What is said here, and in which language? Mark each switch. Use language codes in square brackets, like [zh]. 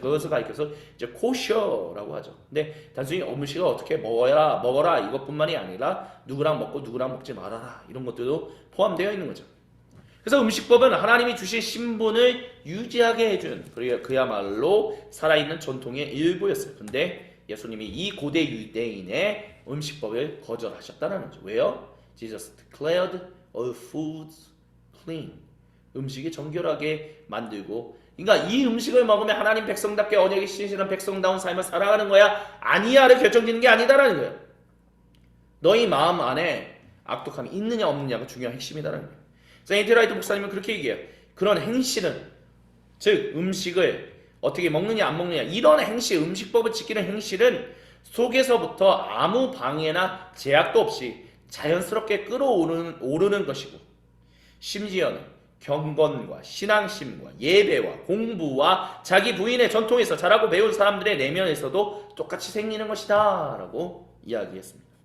[ko] 그것을 가리켜서 이제 코셔라고 하죠. 근데 단순히 음식을 어떻게 먹어라 이것뿐만이 아니라 누구랑 먹고 누구랑 먹지 말아라 이런 것들도 포함되어 있는 거죠. 그래서 음식법은 하나님이 주신 신분을 유지하게 해준 그야말로 살아있는 전통의 일부였어요. 근데 예수님이 이 고대 유대인의 음식법을 거절하셨다는 거죠. 왜요? [en] Jesus declared all foods clean. [ko] 음식이 정결하게 만들고, 그러니까 이 음식을 먹으면 하나님 백성답게 언약이 신실한 백성다운 삶을 살아가는 거야, 아니야를 결정짓는 게 아니다라는 거예요. 너희 마음 안에 악독함이 있느냐 없느냐가 중요한 핵심이다라는 거예요. 세인트 라이트 목사님은 그렇게 얘기해요. 그런 행실은, 즉 음식을 어떻게 먹느냐 안 먹느냐, 이런 행실, 음식법을 지키는 행실은 속에서부터 아무 방해나 제약도 없이 자연스럽게 끌어오르는 것이고, 심지어는 경건과 신앙심과 예배와 공부와 자기 부인의 전통에서 자라고 배운 사람들의 내면에서도 똑같이 생기는 것이다 라고 이야기했습니다.